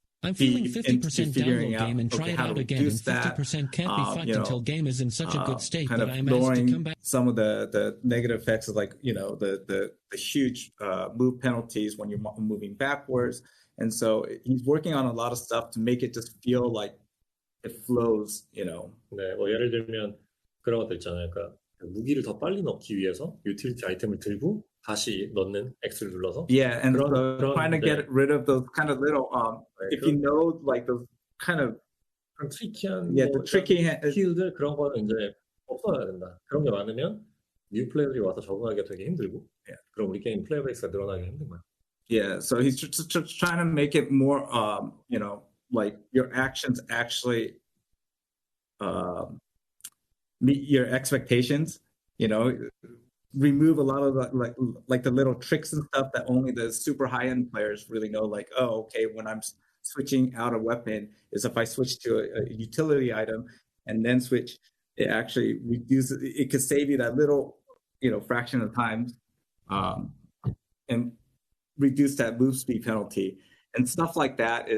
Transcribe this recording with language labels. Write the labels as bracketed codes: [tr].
[en] I'm feeling 50% download game and try it out again, and 50% can't be fucked until game is in such a good state that I'm asked to come back. Some of the negative effects of like, you know, the huge move penalties when you're moving backwards. And so he's working on a lot of stuff to make it just feel like it flows, you know. [ko] 네, 뭐 예를 들면 그런 것들 있잖아요. 그러니까 무기를 더 빨리 넣기 위해서 유틸리티 아이템을 들고 다시 넣는 X를 눌러서. [en] Yeah, and so trying to get rid of those kind of little if you know like those kind of [ko] 트리키한 [en] the tricky [ko] 스킬들 그런 거는 이제 없어야 된다. 그런 게 많으면 뉴 플레이어들이 와서 적응하기가 되게 힘들고 그럼 우리 게임 플레이 베이스가 늘어나기 힘든 거야. [en] Yeah, so he's just trying to make it more you know, like your actions actually meet your expectations, you know, remove a lot of the, like the little tricks and stuff that only the super high-end players really know, like, oh, okay, when I'm switching out a weapon is if I switch to a utility item and then switch, it actually reduces, it could save you that little, you know, fraction of time and reduce that move speed penalty and stuff like that.